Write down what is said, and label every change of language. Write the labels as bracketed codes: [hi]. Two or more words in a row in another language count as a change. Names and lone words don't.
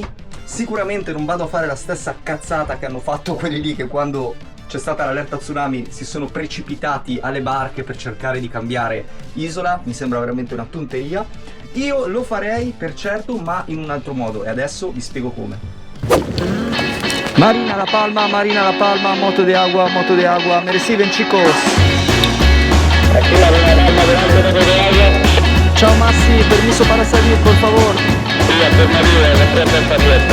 [it] Sicuramente non vado a fare la stessa cazzata che hanno fatto quelli lì, che quando c'è stata l'allerta tsunami si sono precipitati alle barche per cercare di cambiare isola. Mi sembra veramente una tonteria. Io lo farei per certo, ma in un altro modo, e adesso vi spiego come. [es] Marina La Palma, moto de agua, me reciben chicos. Aquí la Palma delante de agua. Ciao Massi, permiso para salir, por favor. Sí, alternativa, la puerta está abierta.